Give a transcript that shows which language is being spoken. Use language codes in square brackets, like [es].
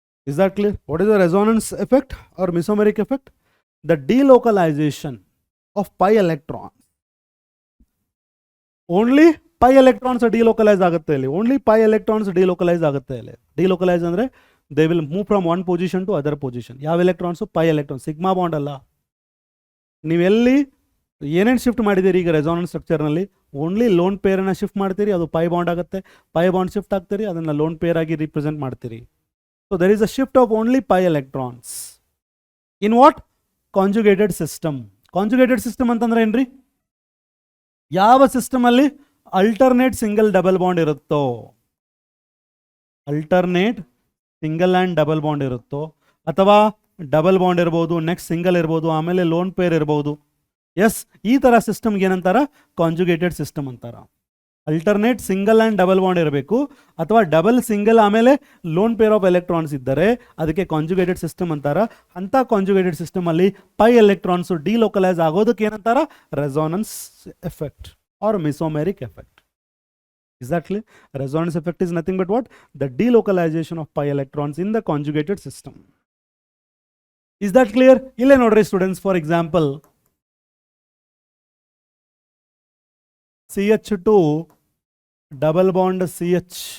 [en] Is that clear? What is the resonance effect or mesomeric effect? The delocalization of pi electrons. Only pi electrons delocalize [kn] ಆಗುತ್ತೆ ಇಲ್ಲಿ. [en] only pi electrons delocalize [kn] ಆಗುತ್ತೆ ಇಲ್ಲಿ. [en] Delocalize ಅಂದರೆ they will move from one position to other position. [kn] ಯಾವ electrons? [en] Pi electron. [kn] Sigma bond ಅಲ್ಲ. ನೀವೆಲ್ಲಿ ಏನೇನು shift ಮಾಡಿದ್ದೀರಿ ಈಗ ರೆಸಾನೆನ್ಸ್ ಸ್ಟ್ರಕ್ಚರ್ನಲ್ಲಿ? ಓನ್ಲಿ ಲೋನ್ ಪೇರನ್ನು ಶಿಫ್ಟ್ ಮಾಡ್ತೀರಿ, ಅದು ಪೈ ಬಾಂಡ್ ಆಗುತ್ತೆ. ಪೈ ಬಾಂಡ್ ಶಿಫ್ಟ್ ಆಗ್ತೀರಿ, ಅದನ್ನು ಲೋನ್ ಪೇರ್ ಆಗಿ ರಿಪ್ರೆಸೆಂಟ್ ಮಾಡ್ತೀರಿ. [en] So there is a shift of only pi electrons in what? [kn] Conjugated system. Conjugated system ಅಂತಂದ್ರೆ ಏನ್ರಿ? ಯಾವ ಸಿಸ್ಟಮ್ ಅಲ್ಲಿ ಅಲ್ಟರ್ನೇಟ್ ಸಿಂಗಲ್ ಡಬಲ್ ಬಾಂಡ್ ಇರುತ್ತೋ, alternate single and double bond ಇರುತ್ತೋ, ಅಥವಾ ಡಬಲ್ ಬಾಂಡ್ ಇರ್ಬೋದು, ನೆಕ್ಸ್ಟ್ ಸಿಂಗಲ್ ಇರ್ಬೋದು, ಆಮೇಲೆ ಲೋನ್ ಪೇರ್ ಇರ್ಬೋದು. ಎಸ್, ಈ ಥರ ಸಿಸ್ಟಮ್ಗೆ ಏನಂತಾರ? ಕಾಂಜುಗೇಟೆಡ್ ಸಿಸ್ಟಮ್ ಅಂತಾರ. Alternate single and double bond ಇರಬೇಕು, ಅಥವಾ ಡಬಲ್ ಸಿಂಗಲ್ ಆಮೇಲೆ ಲೋನ್ ಪೇರ್ ಆಫ್ ಎಲೆಕ್ಟ್ರಾನ್ಸ್ ಇದ್ದರೆ ಅದಕ್ಕೆ ಕಾಂಜುಗೇಟೆಡ್ ಸಿಸ್ಟಮ್ ಅಂತಾರ. ಅಂಥ ಕಾಂಜುಗೇಟೆಡ್ ಸಿಸ್ಟಮ್ ಅಲ್ಲಿ ಪೈ ಎಲೆಕ್ಟ್ರಾನ್ಸ್ ಡಿಲೋಕಲೈಸ್ ಆಗೋದಕ್ಕೆ ಏನಂತಾರ? [en] Resonance effect or mesomeric effect. Is that clear? Resonance effect is nothing but what? The delocalization of pi electrons in the conjugated system. Is that clear? [kn] Ille nodri [en] students, for example, CH2 double bond CH.